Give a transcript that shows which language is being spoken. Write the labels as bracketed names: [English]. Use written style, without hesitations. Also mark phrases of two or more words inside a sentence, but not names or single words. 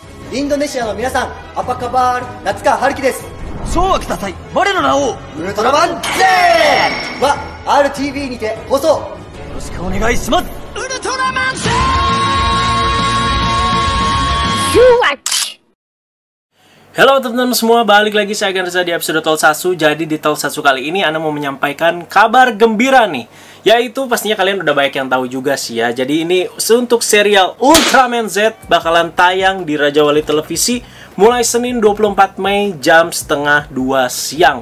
[Japanese] インドネシアの皆さん、 [Indonesian] apa kabar [Japanese] 夏川春樹です。そうはください。我の名をウルトラマン Z は RTV にて放送。よろしくお願いします。ウルトラマン Z! [Indonesian] Halo teman-teman semua, balik lagi saya Agan Reza di episode Tokusatsu. Jadi di Tokusatsu kali ini Ana mau menyampaikan kabar gembira nih, yaitu pastinya kalian udah banyak yang tahu juga sih ya. Jadi ini untuk serial Ultraman Z bakalan tayang di Raja Wali Televisi mulai Senin 24 Mei jam setengah 2 siang.